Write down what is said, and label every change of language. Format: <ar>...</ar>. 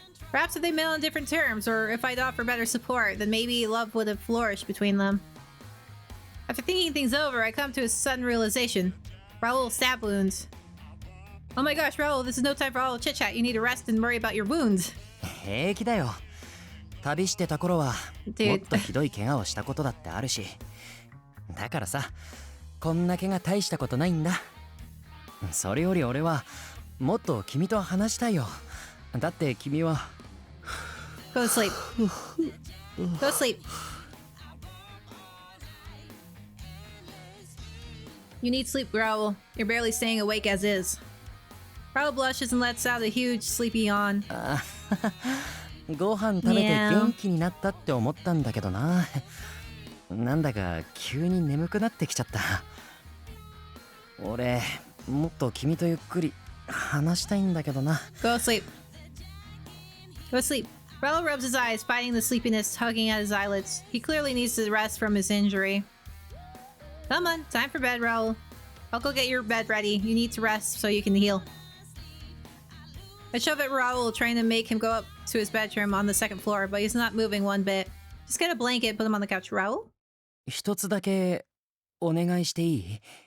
<en>Perhaps if they met on different terms, or if I'd offer better support, then maybe love would have flourished between them. After thinking things over, I come to a sudden realization. Raul's stab wounds. Oh my gosh, Raul, this is no time for all chit-chat. You need to rest and worry about your wounds.</en> <ja>平気だよ。旅してた頃はもっとひどい怪我をしたことだってあるし。だからさ、こんな怪我大したことないんだ。それより俺はもっと君と話したいよ。だって君は</ja> <en>Go to sleep. Go to sleep. You need sleep, Raul. You're barely staying awake as is. Raul blushes and lets out a huge sleepy yawn.</en> <ja>ご飯食べて元気になったって思ったんだけどな。なんだか急に眠くなってきちゃった。俺もっと君とゆっくり話したいんだけどな。</ja> <en>Go to sleep. Go to sleep. Raul rubs his eyes, fighting the sleepiness tugging at his eyelids. He clearly needs to rest from his injury. Come on, time for bed, Raul. I'll go get your bed ready. You need to rest so you can heal. I shove at Raul, trying to make him go up to his bedroom on the second floor, but he's not moving one bit. Just get a blanket, put him on the couch. Raul?</en> <ja>一つだけお願いしていい？</ja>